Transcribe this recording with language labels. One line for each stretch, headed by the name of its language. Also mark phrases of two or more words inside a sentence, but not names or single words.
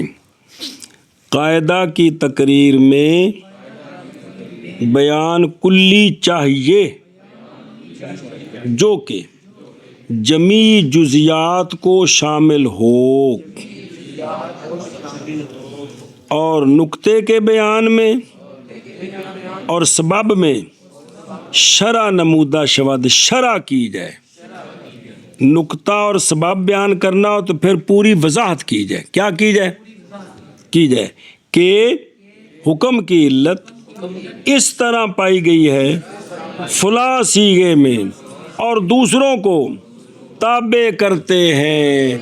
Urdu: قاعدہ کی تقریر میں بیان کلی چاہیے جو کہ جمیع جزیات کو شامل ہو، اور نقطے کے بیان میں اور سبب میں
Persian: شرع نمودہ شود
Urdu: شرع کی جائے۔ نقطہ اور سبب بیان کرنا ہو تو پھر پوری وضاحت کی جائے۔ کیا کی جائے؟ کی جائے کہ حکم کی علت اس طرح پائی گئی ہے فلاں صیغے میں اور دوسروں کو تابع کرتے ہیں۔